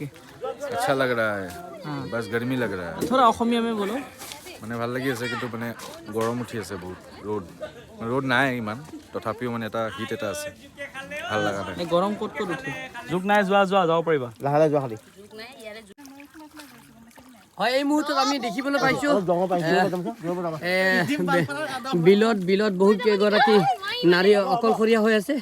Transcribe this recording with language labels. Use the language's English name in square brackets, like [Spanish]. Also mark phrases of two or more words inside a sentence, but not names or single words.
[Hindi] अच्छा लग रहा है, बस गर्मी लग रहा है। थोड़ा অসমীয়া में बोलो। [Assamese] মানে ভাল লাগি আছে, কিন্তু মানে গৰম উঠি আছে বহুত। ৰ'দ নাই ইমান, তথাপিও মানে এটা হিট এটা আছে, ভাল লগা নাই। গৰম ক'ত উঠে? যুগ নাই, যাব পাৰিবা। লাহে যোৱা খালি। হয়, এই মুহূৰ্তত আমি দেখিবলৈ পাইছোঁ বিলত বহুত কেইগৰাকী নাৰী অকলশৰীয়া হৈ আছে।